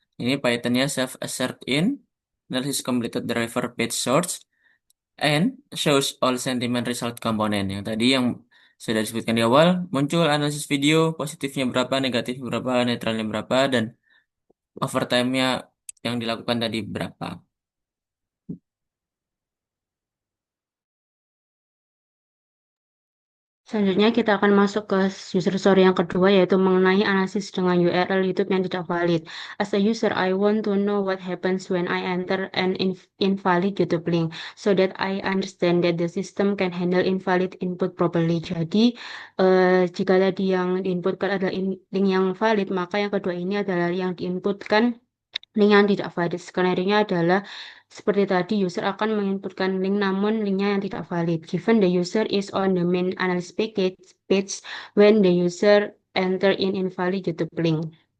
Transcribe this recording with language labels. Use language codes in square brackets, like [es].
[id] Ini Python-nya [en] self-assert in, analysis completed driver page source, and shows all sentiment result component. [id] Yang tadi yang sudah disebutkan di awal, muncul analisis video, positifnya berapa, negatifnya berapa, netralnya berapa, dan overtime-nya yang dilakukan tadi berapa. Selanjutnya kita akan masuk ke user story yang kedua, yaitu mengenai analisis dengan URL YouTube yang tidak valid. [en] As a user, I want to know what happens when I enter an invalid YouTube link so that I understand that the system can handle invalid input properly. [id] Jadi, jika tadi yang diinputkan adalah link yang valid, maka yang kedua ini adalah yang diinputkan link yang tidak valid. Skenario-nya adalah seperti tadi, user akan menginputkan link namun linknya yang tidak valid. [en] Given the user is on the main analysis page when the user enter in invalid YouTube link.